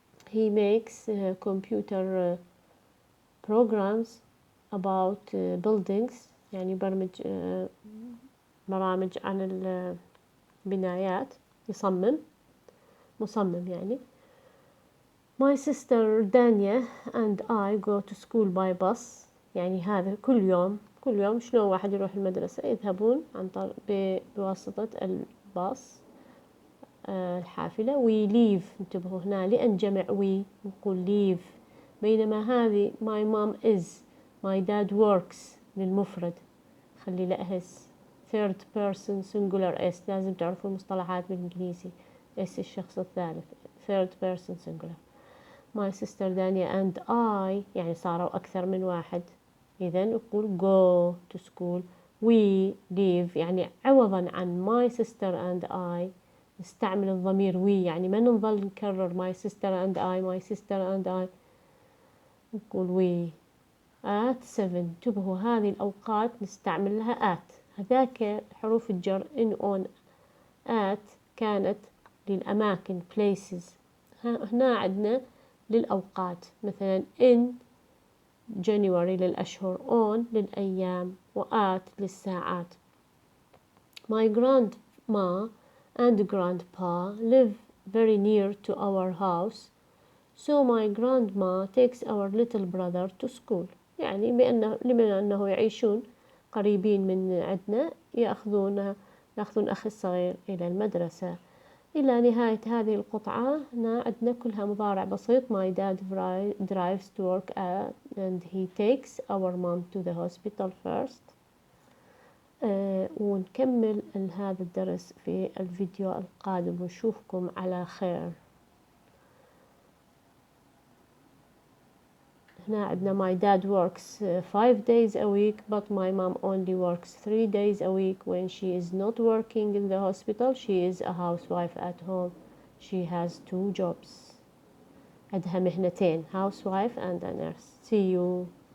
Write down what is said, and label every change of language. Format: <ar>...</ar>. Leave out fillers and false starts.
<en>He makes computer programs about buildings</en> <ar>يعني يبرمج برامج عن البنايات. مصمم يعني.</ar> <en>My sister Dania and I go to school by bus.</en> <ar>يعني هذا كل يوم شلون واحد يروح المدرسة يذهبون عن طريق بواسطة الباص الحافلة.</ar> <en>we leave.</en> <ar>انتبهوا هنا لأن جمع we نقول leave. بينما هذه</ar> <en>my mom is my dad works</en> <ar>للمفرد خلي لأهس</ar> <en>third person singular s.</en> <ar>لازم تعرفوا المصطلحات بالإنجليزي.</ar> <en>s</en> <ar>الشخص الثالث</ar> <en>third person singular. My sister Dania and I</en> <ar>يعني صاروا أكثر من واحد. إذن نقول</ar> <en>go to school. We leave</en> <ar>يعني عوضا عن</ar> <en>my sister and I</en> <ar>نستعمل الضمير</ar> <en>we.</en> <ar>يعني ما نظل نكرر</ar> <en>my sister and I</en> <ar>نقول</ar> <en>we at 7.</en> <ar>انتبهوا هذه الأوقات نستعمل لها at. هذاك حروف الجر</ar> <en>in on at</en> <ar>كانت للأماكن places. هنا عندنا للأوقات مثلا</ar> <en>in January</en> <ar>للأشهر on للأيام وat للساعات.</ar> <en>My grandma and grandpa live very near to our house, so my grandma takes our little brother to school.</en> <ar>يعني لما أنه يعيشون قريبين من عندنا يأخذون أخي الصغير إلى المدرسة. إلى نهاية هذه القطعة هنا عندنا كلها مضارع بسيط.</ar> <en>My dad drives to work and he takes our mom to the hospital first.</en> <ar>ونكمل هذا الدرس في الفيديو القادم ونشوفكم على خير. هنا عندنا</ar> <en>my dad works 5 days a week but my mom only works 3 days a week. When she is not working in the hospital she is a housewife at home. She has 2 jobs.</en> <ar>عندها مهنتين</ar> <en>housewife and a nurse. See you.</en>